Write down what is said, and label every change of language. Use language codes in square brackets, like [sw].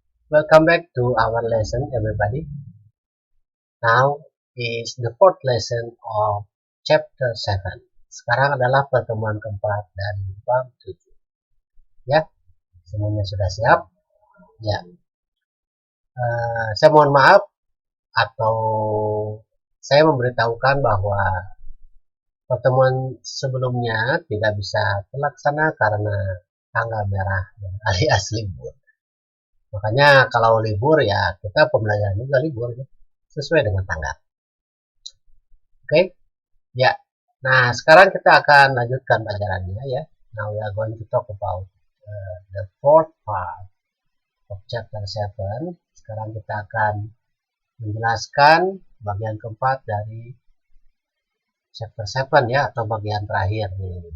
[en] Welcome back to our lesson everybody. Now is the fourth lesson of chapter 7. [id] Sekarang adalah pertemuan keempat dari bab 7. Ya, semuanya sudah siap? Ya. Saya mohon maaf atau saya memberitahukan bahwa pertemuan sebelumnya tidak bisa terlaksana karena tanggal merah alias libur. Makanya kalau libur ya kita pembelajaran juga libur ya, sesuai dengan tanggal. Oke, ya. Nah sekarang kita akan lanjutkan pelajarannya ya. [en] Now we are going to talk about the fourth part of chapter 7. [id] Sekarang kita akan menjelaskan bagian keempat dari chapter 7 ya, atau bagian terakhir nih.